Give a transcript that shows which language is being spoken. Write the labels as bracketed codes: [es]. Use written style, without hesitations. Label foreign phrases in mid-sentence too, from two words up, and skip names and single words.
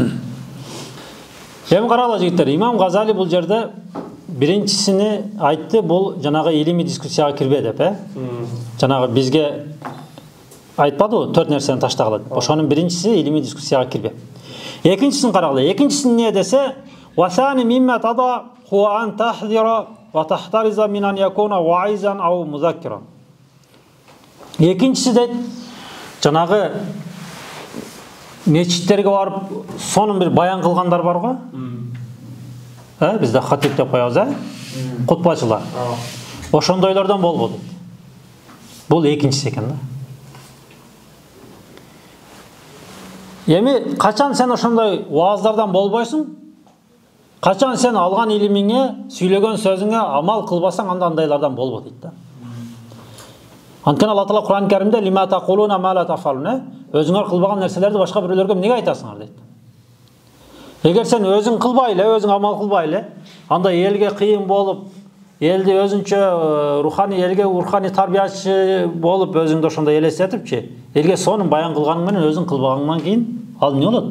[ky] Эми карагыла жигиттер, имам Газали бул жерде биринчисини айтты, бул жанагы илимий дискуссияга кирбе деп, жанагы бизге айтпады, төрт нерсени таштагыла. Ошонун биринчиси илимий дискуссияга кирбе. Экинчисин карагыла. Экинчисин не десе, [ar] "وثانيها مما تدع هو أن تحذر وتحترز من أن تكون واعظا أو مذكرا." [ky] Экинчиси дейт, жанагы мечиттерге барып, сонун бир баян кылгандар бар го. Бизде хатип деп коебуз, кутбачылар. Ошондойлордон болбо дейт. Бул экинчиси экен да. Эми качан сен ошондой вааздардан болбойсуң? Качан сен алган илимиңе, сүйлөгөн сөзүңө амал кылбасаң, анда андайлардан болбо дейт да. Анткени Алла Таала Кур'ан Каримде [ar] لم تقولون ما لا تفعلون, [ky] өзүңөр кылбаган нерселерди башка бирөөлөргө эмнеге айтасыңар дейт. Эгер сен өзүң кылбай эле, өзүң амал кылбай эле, анда элге кыйын болуп, элди өзүнчө элге руханий тарбиячы болуп, өзүңдү ошондой элестетипчи, элге сонун баян кылганың менен өзүң кылбаганыңдан кийин ал эмне болот?